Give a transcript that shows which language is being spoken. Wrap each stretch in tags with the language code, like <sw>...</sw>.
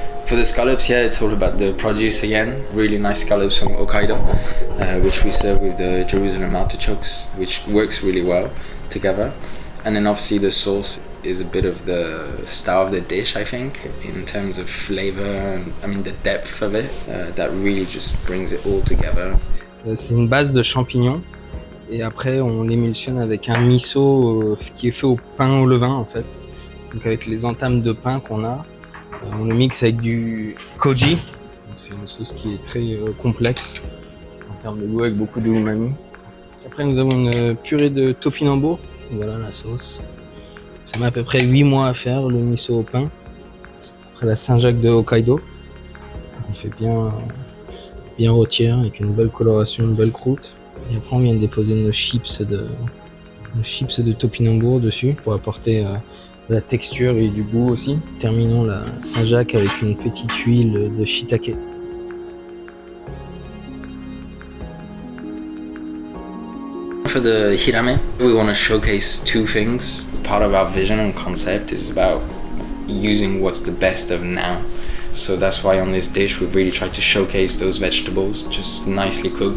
<en>For the scallops, yeah, it's all about the produce again. Really nice scallops from Hokkaido, which we serve with the Jerusalem artichokes, which works really well together. And then obviously the sauce is a bit of the star of the dish, I think, in terms of flavor, and I mean the depth of it, that really just brings it all together.</en> <fr>C'est une base de champignons, et après on l'émulsionne avec un miso qui est fait au pain au levain en fait. Donc avec les entames de pain qu'on a, on le mixe avec du koji. C'est une sauce qui est très complexe en termes de goût, avec beaucoup de umami. Après nous avons une purée de topinambour. Voilà la sauce. Ça met à peu près 8 mois à faire, le miso au pain. Après la Saint-Jacques de Hokkaido. On fait bien rôtir avec une belle coloration, une belle croûte. Et après on vient de déposer nos chips de topinambour dessus pour apporter de la texture et du goût aussi. Terminons la Saint-Jacques avec une petite huile de shiitake.</fr> <en>For the hirame, we want to showcase 2 things. Part of our vision and concept is about using what's the best of now. So that's why on this dish we really try to showcase those vegetables, just nicely cooked.</en>